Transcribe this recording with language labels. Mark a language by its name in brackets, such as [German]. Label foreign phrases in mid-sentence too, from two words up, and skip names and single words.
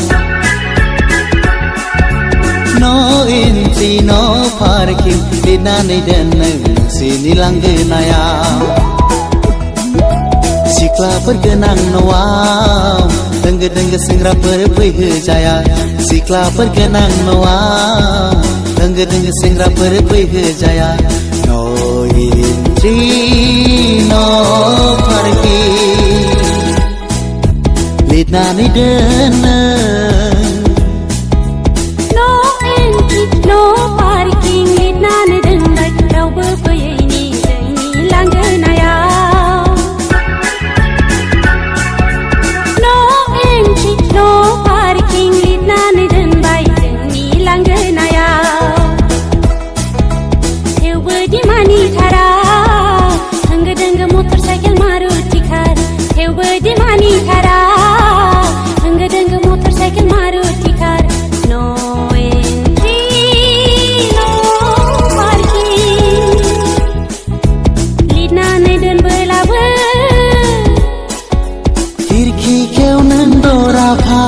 [English] No entry, no parking [Bodo] लिरनानै दोन नों नोंसिनि लांगोनायाव सिख्लाफोर गोनां न'आव दोंगो दोंगो सेंग्राफोर फैहोजाया सिख्लाफोर गोनां न'आव दोंगो दोंगो सेंग्राफोर फैहोजाया [English] No entry, no parking [Bodo] लिरनानै दोन [English] No entry, no parking [Bodo] लिरनानै दोनबाय रावबो फैयैनि जोंनि लांगोनायाव [English] No entry, no parking [Bodo] लिरनानै दोनबाय जोंनि लांगोनायाव थेवबो दिमानि थारा होंगो दोंगो [English] motor cycle Maruti car [Bodo] थेवबो दिमानि थारा होंगो दोंगो [English] motor cycle Maruti car No entry, no parking [Bodo] लिरनानै दोनबोलाबो खिरखि खेव नों दरा फां